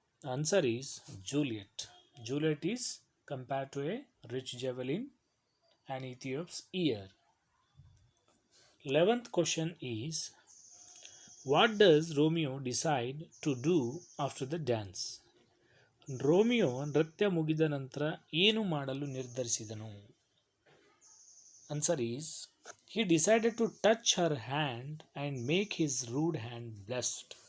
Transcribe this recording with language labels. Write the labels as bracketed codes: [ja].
[en] Answer is Juliet. Juliet is compared to a rich jewel in an Ethiop's ear. 11th question is, what does Romeo decide to do after the dance? [kn] Romeo ನೃತ್ಯ ಮುಗಿದ ನಂತರ ಏನು ಮಾಡಲು ನಿರ್ಧರಿಸಿದನು? [en] Answer is, he decided to touch her hand and make his rude hand blessed.